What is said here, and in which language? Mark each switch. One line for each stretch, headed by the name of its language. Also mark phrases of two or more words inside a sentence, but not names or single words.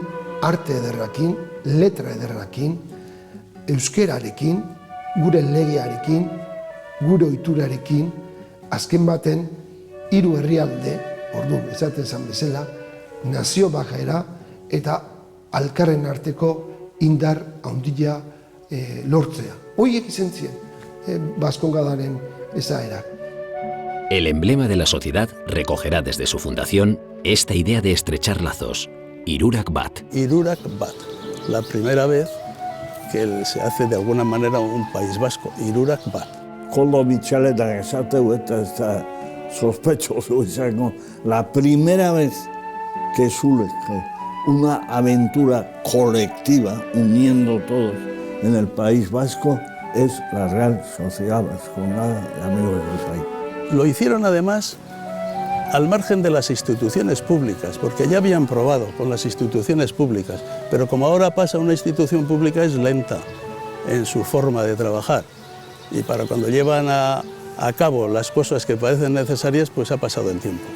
Basque: arte ederrakin, letra ederrakin, euskerarekin, gure legearekin, gure ohiturarekin, azken baten 3 herrialde, orduan esaten zan bezala, nazio bakaera eta alkarren arteko indar handia lortzea. Horiek izan ziren Vascongadaren esaerak.
Spanish: El emblema de la sociedad recogerá desde su fundación esta idea de estrechar lazos,
Basque: Hirurak Bat. Hirurak Bat,
Spanish: la primera vez que se hace de alguna manera un País Vasco,
Basque: Hirurak Bat. Koldo Mitxaletak esateu eta ez da sospechoso izango,
Spanish: la primera vez que surge una aventura colectiva uniendo todos en el País Vasco es la Real Sociedad Vascongada de Amigos del País. Lo hicieron además al margen de las instituciones públicas, porque ya habían probado con las instituciones públicas, pero como ahora pasa, una institución pública es lenta en su forma de trabajar y para cuando llevan a cabo las cosas que parecen necesarias, pues ha pasado el tiempo.